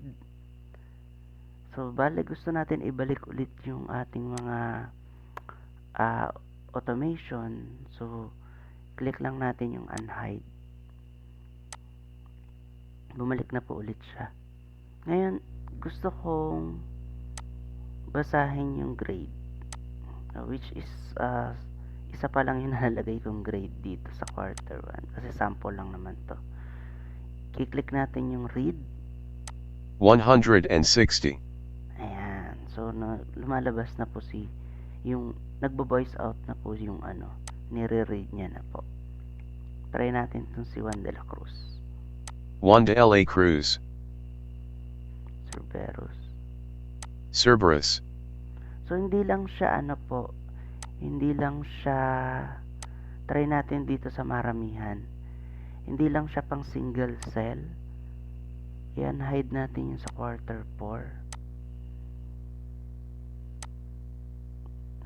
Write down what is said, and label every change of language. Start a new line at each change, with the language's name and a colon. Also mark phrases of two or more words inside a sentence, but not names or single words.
Filipino: So, bale gusto natin ibalik ulit yung ating mga automation. So, click lang natin yung unhide. Bumalik na po ulit siya. Ngayon, gusto kong basahin yung grade,
English: which is
Filipino: isa pa lang yung nalalagay kong grade dito sa quarter 1 kasi sample lang naman to. I-click natin yung read. 160. Ayan. So, lumalabas na po yung nagbo-voice out na po yung nire-read niya na po. Try natin itong si Juan de la Cruz. Juan de la Cruz. Cerberus. So, hindi lang siya try natin dito sa maramihan. Hindi lang siya pang
English: single cell.
Filipino: Yan, hide natin yung sa quarter 4.